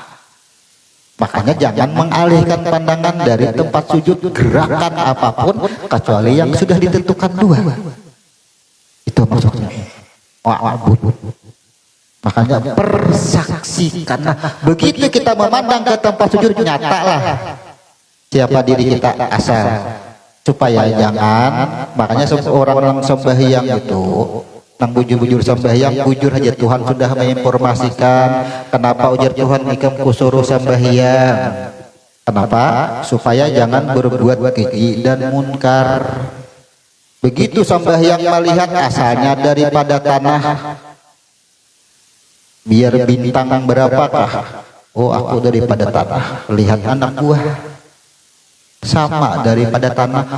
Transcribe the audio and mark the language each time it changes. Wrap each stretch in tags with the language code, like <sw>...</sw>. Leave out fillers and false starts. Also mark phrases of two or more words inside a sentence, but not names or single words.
<id>Makanya jangan mengalihkan pandangan dari tempat sujud gerakan apapun kecuali yang sudah ditentukan dua. Itu maksudnya. Makanya persaksikan. Nah, begitu kita memandang ke tempat sujud nyatalah siapa diri kita asal.</id> <bjn>Supaya jangan, makanya seorang yang sembahyang itu nang bujur-bujur sembahyang, bujur aja Tuhan sudah menginformasikan kenapa ujar Tuhan ikam kusuruh sembahyang.</bjn> <id>Kenapa? Supaya jangan berbuat keji dan munkar. Begitu sembahyang melihat asalnya daripada tanah, biar bintang berapakah? Oh, aku daripada tanah. Lihat anak buah sama daripada tanah.</id>